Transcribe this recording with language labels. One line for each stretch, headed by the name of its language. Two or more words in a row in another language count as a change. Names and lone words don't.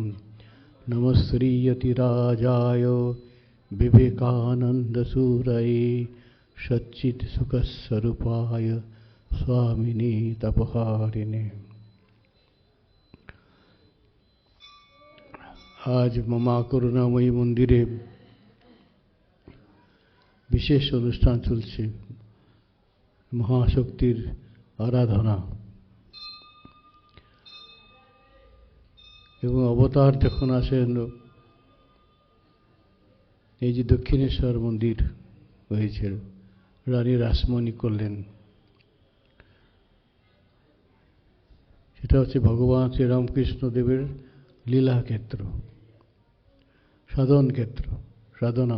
Sanskrit: नमस्श्रीयतिराजाय विवेकानन्दसूरये सच्चित्सुखस्वरूपाय स्वामिने तपहारिणे।
Bangla: আজ মা করুণাময়ী মন্দিরে বিশেষ অনুষ্ঠান চলছে মহাশক্তির আরাধনা এবং অবতার যখন আসেন এই যে দক্ষিণেশ্বর মন্দির হয়েছে রানী রাসমণি করলেন, সেটা হচ্ছে ভগবান শ্রী রামকৃষ্ণ দেবের লীলা ক্ষেত্র, সাধন ক্ষেত্র, সাধনা।